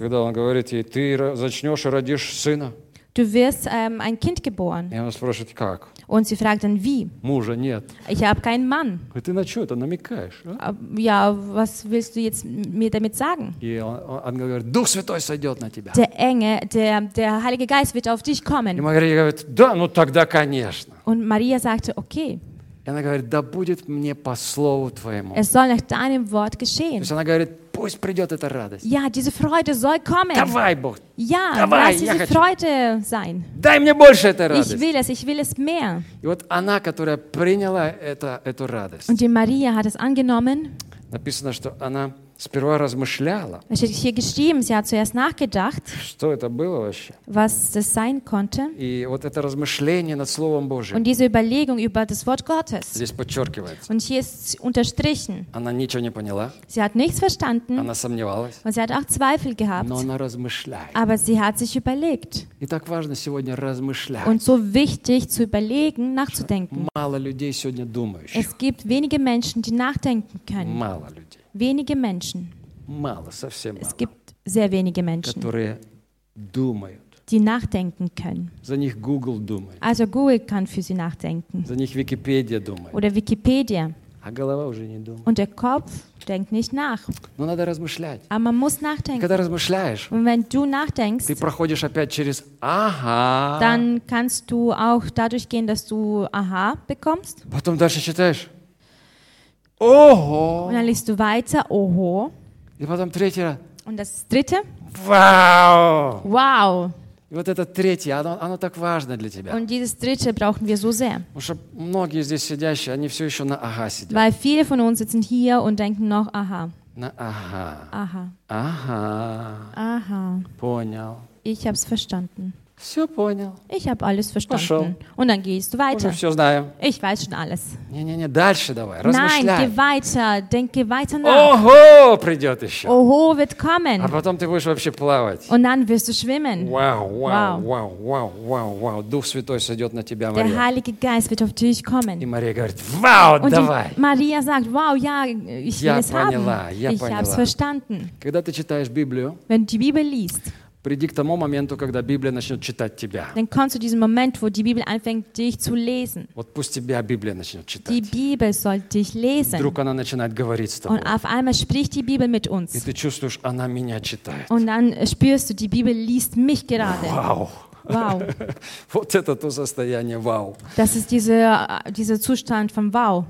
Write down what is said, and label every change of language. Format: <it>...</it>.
<de>Wenn er sagt, du beginnst</de> <ru>родишь сына.</ru> <de>Du wirst ein Kind geboren.</de> <ru>И она спрашивает, как?</ru> <de>Und sie fragt dann, wie?</de> <ru>Мужа нет.</ru> <de>Ich habe keinen Mann.</de> <ru>Ты на что это намекаешь? А?</ru> <de>Ja, was willst du jetzt mir damit sagen?</de> <ru>И ангел говорит, Дух Святой сойдет на тебя.</ru> <de>Der Engel, der Heilige Geist wird auf dich kommen.</de> <ru>И Мария говорит, да, ну тогда конечно.</ru> <de>Und Maria sagte, okay.</de> <ru>И она говорит, да будет мне по слову твоему.</ru> <de>Es soll nach deinem Wort geschehen.</de> <ru>То есть она говорит, пусть придет эта радость.</ru> <de>Ja, diese Freude soll kommen.</de> <ru>Давай, Бог.</ru> <de>Ja,</de> <ru>давай,</ru> <de>lass diese Freude sein.</de> <ru>Дай мне больше этой радости.</ru> <de>Ich will es mehr.</de> <ru>И вот она, которая приняла эту радость.</ru> <de>Und die Maria hat es angenommen.</de> <ru>Написано, что она сперва размышляла.</ru> <de>Es steht hier geschrieben, sie hat zuerst nachgedacht.</de> <ru>Что это было вообще?</ru> <de>Was das sein konnte.</de> <ru>И вот это размышление над Словом Божьим.</ru> <de>Und diese Überlegung über das Wort Gottes.</de> <ru>Здесь подчеркивается.</ru> <de>Und hier ist unterstrichen.</de> <ru>Она ничего не поняла.</ru> <de>Sie hat nichts verstanden.</de> <ru>Она сомневалась.</ru> <de>Und sie hat auch Zweifel gehabt.</de> <ru>Но она размышляет.</ru> <de>Aber sie hat sich überlegt.</de> <ru>И так важно сегодня размышлять.</ru> <de>Und so wichtig zu überlegen, nachzudenken.</de> <ru>Мало людей сегодня думающих.</ru> <de>Es gibt wenige Menschen, die nachdenken können.</de> <ru>Мало людей.</ru> <de>Wenige Menschen.</de> <ru>Мало, совсем мало.</ru> <de>Es gibt sehr wenige Menschen,</de> <ru>которые думают,</ru> <de>die nachdenken können.</de> <ru>За них Google думает.</ru> <de>Also Google kann für sie nachdenken.</de> <ru>За них Википедия думает.</ru> <de>Oder Wikipedia.</de> <ru>А голова уже не думает.</ru> <de>Und der Kopf denkt nicht nach.</de> <ru>Но надо размышлять.</ru> <de>Aber man muss nachdenken.</de> <ru>Когда размышляешь,</ru> <de>und wenn du nachdenkst,</de> <ru>ты проходишь опять через «Ага».</ru> <de>Dann kannst du auch dadurch gehen, dass du «Aha» bekommst.</de> <ru>Потом дальше читаешь. Oho.</ru> <de>Und dann liest du weiter, oho.</de> <ru>И потом третье.</ru> <de>Und das dritte. Wow. Wow.</de> <ru>И вот это третье, оно так важно для тебя.</ru> <de>Und dieses dritte brauchen wir so sehr.</de> <ru>Потому что многие здесь сидящие, они все еще на «ага» сидят.</ru> <de>Weil viele von uns sitzen hier und denken noch «ага».</de> <ru>На «ага». Ага. Ага. Ага. Понял.</ru> <de>Ich hab's verstanden.</de> <ru>Все понял.</ru> <de>Ich habe alles verstanden.</de> <ru>Пошел.</ru> <de>Und dann gehst du weiter.</de> <ru>Уже все знаю.</ru> <de>Ich weiß schon alles.</de> <ru>Не, дальше давай, размышляй.</ru> <de>Nein, geh weiter, denke weiter nach.</de> <ru>Ого, придет еще.</ru> <de>Ого, wird kommen.</de> <ru>А потом ты будешь вообще плавать.</ru> <de>Und dann wirst du schwimmen. Wow.</de> <ru>Дух Святой сойдет на тебя, Мария.</ru> <de>Der Heilige Geist wird auf dich kommen.</de> <ru>И Мария говорит, вау,</ru> <de>und</de> <ru>давай.</ru> <de>Und Maria sagt, wow, ja, ich will es haben.</de> <ru>Я поняла.</ru> <de>Ich habe es verstanden.</de> <ru>Когда ты читаешь Библию,</ru> <de>wenn du die Bibel liest,</de> <ru>приди к тому моменту, когда Библия начнет читать тебя.</ru> <de>Dann kommst du diesem Moment, wo die Bibel anfängt, dich zu lesen.</de> <ru>Вот пусть тебя Библия начнет читать.</ru> <de>Die Bibel soll dich lesen.</de> <ru>Вдруг она начинает говорить с тобой.</ru> <de>Und auf einmal spricht die Bibel mit uns.</de> <ru>И ты чувствуешь, она меня читает.</ru> <de>Und dann spürst du, die Bibel liest mich gerade. Wow.</de> <ru>Вот это то состояние вау.</ru> <de>Das ist dieser Zustand von wow.</de>